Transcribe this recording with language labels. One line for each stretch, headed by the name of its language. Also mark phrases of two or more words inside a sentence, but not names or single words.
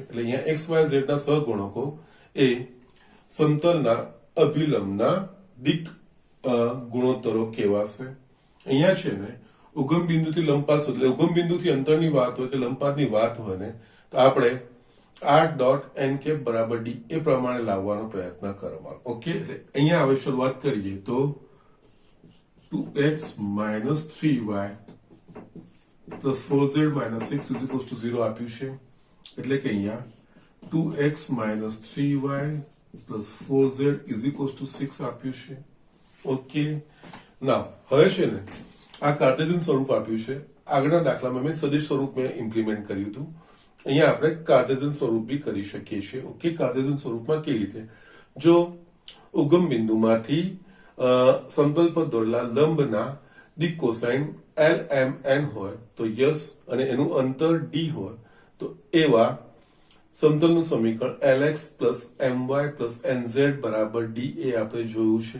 Gujarati: એટલે અહીંયા x y z ના સહગુણકો એ સમતલના અભિલંબના દિક ગુણોત્તરો કહેવાશે. અહીંયા છે ને ઉગમ બિંદુથી લંબપાત શોધ, એટલે ઉગમ બિંદુથી અંતરની વાત હોય કે લંબપાતની વાત હોય ને તો આપણે r.n બરાબર d એ પ્રમાણે લાવવાનો પ્રયત્ન કરવાનો. ઓકે, એટલે અહીંયા હવે શરૂઆત કરીએ તો
English: 2x minus 3y plus 4z minus 6 is equals to 0
Gujarati: આપ્યું છે. એટલે કે અહીંયા
English: 2x minus 3y plus 4z is equals to 6
Gujarati: આપ્યું છે. ઓકે, ના હવે છે ને આ કાર્ટેશિયન સ્વરૂપ આપ્યું છે. આગળના દાખલામાં મેં સદિશ સ્વરૂપ મેં ઇમ્પ્લિમેન્ટ કર્યું હતું. અહીંયા આપણે કાર્ટેશિયન સ્વરૂપ બી કરી શકીએ છીએ. ઓકે, કાર્ટેશિયન સ્વરૂપમાં કેવી રીતે? જો ઉગમ બિંદુમાંથી સમતલ પર દોરેલા લંબના દિક કોસાઇન LMN હોય તો યસ અને એનું અંતર d હોય તો એવા સમતલનું સમીકરણ
English: LX plus MY plus NZ
Gujarati: બરાબર d એ આપણે જોયું છે.